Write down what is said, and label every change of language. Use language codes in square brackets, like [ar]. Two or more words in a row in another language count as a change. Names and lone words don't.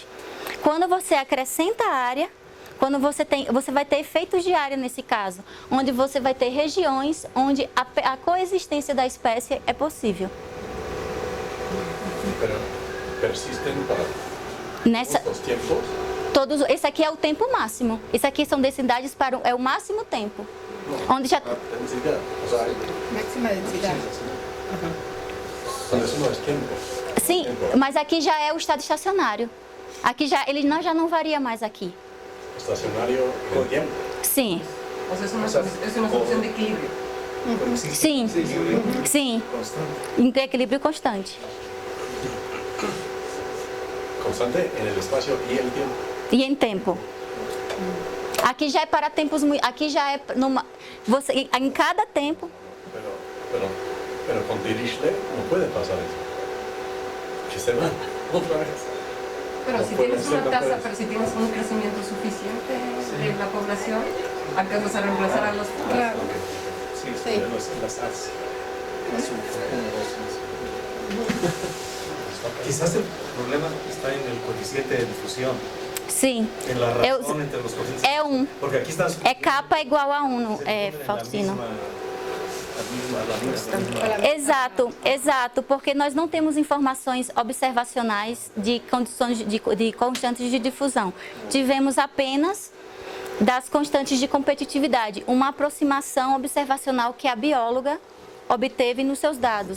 [pt] Quando você acrescenta área, você vai ter efeitos de área nesse caso, onde você vai ter regiões onde a coexistência da espécie é possível. Persisten para os tempos? Esse aqui é o tempo máximo. Esse aqui são densidades é o máximo tempo. Onde já... [es] Densidad, o sea, [pt] Máxima densidade. [es] pero eso no es tiempo. [pt] Sim, mas aqui já é o estado estacionário. Aqui ele já não varia mais aqui. [es] Estacionario en el tiempo. [pt] Sim. [es] O sea, es una solución de equilibrio. [pt] Sim. Sim. Em equilíbrio constante. [es] Constante en el espacio y el tiempo. [pt] E em tempo. Aqui já é para tempos muito. Aqui já é em cada tempo. [es] Pero con Dirichlet no puede pasar eso. Que se van otra vez. Pero No si pueden tienes ser una tasa, capaces. pero si tienes un crecimiento suficiente de la población, alcanzas a reemplazar a los... Claro. Sí, Sí. las AS. Quizás el problema está en el coeficiente de difusión, [pt] Sim. [es] en la razón entre los coeficientes. [pt] É 1. [es] Porque aquí están [pt] É capa igual a 1, Faustino. Exato, porque nós não temos informações observacionais de condições de constantes de difusão. Tivemos apenas das constantes de competitividade, uma aproximação observacional que a bióloga obteve nos seus dados.